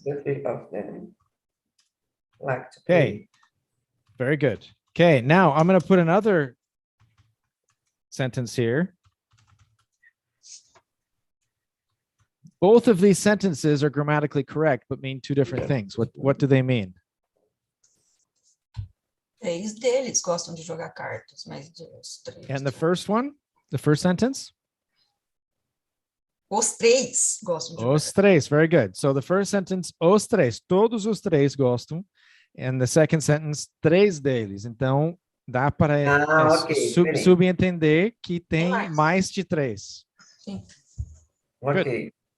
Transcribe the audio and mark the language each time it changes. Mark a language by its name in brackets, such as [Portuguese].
[English] The three of them. Like to Okay. play. Very good. Okay, now I'm going to put another sentence here. Both of these sentences are grammatically correct, but mean two different things. What do they mean? [Portuguese] 3 deles gostam de jogar cartas, mas os 3. [English] And the first one, the first sentence? [Portuguese] Os 3 gostam de jogar. Os três, [English] very good. So the first sentence, [Portuguese] os três, todos os três gostam. [English] And the second sentence, [Portuguese] 3 deles. Então, dá para subentender que tem mais de 3. Sim. Ok.